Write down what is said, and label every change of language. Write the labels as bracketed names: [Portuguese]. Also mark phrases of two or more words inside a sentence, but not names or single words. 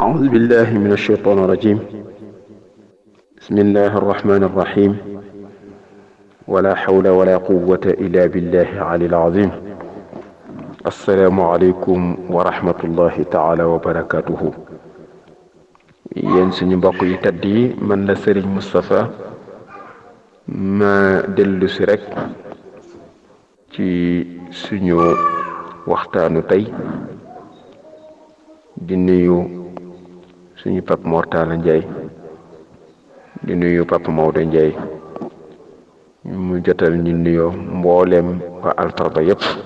[Arabic] أعوذ بالله من الشيطان الرجيم بسم الله الرحمن الرحيم ولا حول ولا قوة إلا بالله العلي العظيم السلام عليكم ورحمة الله تعالى وبركاته [Wolof] yéen suñu mbokk yi tedd yi man la Serigne Moustapha ma dellu si rek ci suñu waxtaanu tey di nuyu suñu Pape Mortala Ndiaye di nuyu Pape Maodo Ndiaye mu jotal ñu nuyoo mbooleem waa Alfarba yépp